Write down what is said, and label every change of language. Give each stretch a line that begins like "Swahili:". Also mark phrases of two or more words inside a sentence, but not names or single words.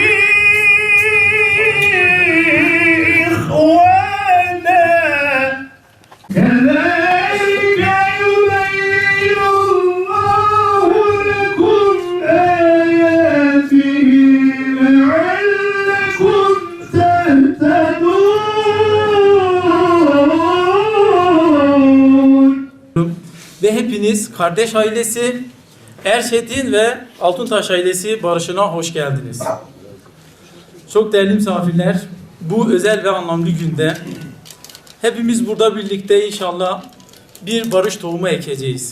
Arabic: إخوانا كذلك يبين الله لكم آياته لعلكم تهتدون.
Turkish: Ve hepiniz kardeş ailesi Erşet'in ve Altuntaş ailesi barışına hoş geldiniz. Çok değerli misafirler, bu özel ve anlamlı günde hepimiz burada birlikte inşallah bir barış tohumu ekeceğiz.